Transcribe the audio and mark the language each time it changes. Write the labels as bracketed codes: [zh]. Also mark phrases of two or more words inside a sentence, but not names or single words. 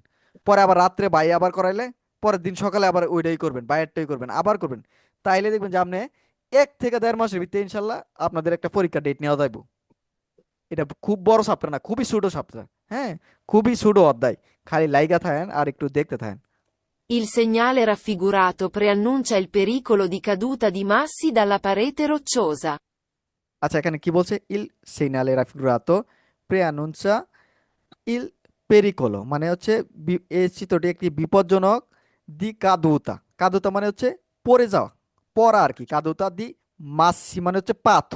[bn] পরে আবার রাত্রে বাই আবার করাইলে পরের দিন সকালে আবার ওইটাই করবেন, বাইরেরটাই করবেন, আবার করবেন। তাইলে দেখবেন যে আপনি 1 থেকে 1.5 মাসের ভিতরে ইনশাল্লাহ আপনাদের একটা পরীক্ষা ডেট নেওয়া যাইব। এটা খুব বড় চ্যাপ্টার না, খুবই ছোট চ্যাপ্টার। হ্যাঁ, খুবই ছোট অধ্যায়। খালি লাইগা থাকেন আর একটু দেখতে থাকেন। [it] Il segnale raffigurato preannuncia il pericolo di caduta di massi dalla parete rocciosa. [bn] আচ্ছা, এখানে কি বলছে? [it] il segnale raffigurato preannuncia il pericolo, [bn] মানে হচ্ছে এই চিত্রটি একটি বিপজ্জনক [it] di caduta. [bn] কাদুতা মানে হচ্ছে পড়ে যাওয়া, পড়া আর কি। [it] caduta di massi [bn] মানে হচ্ছে পাথর।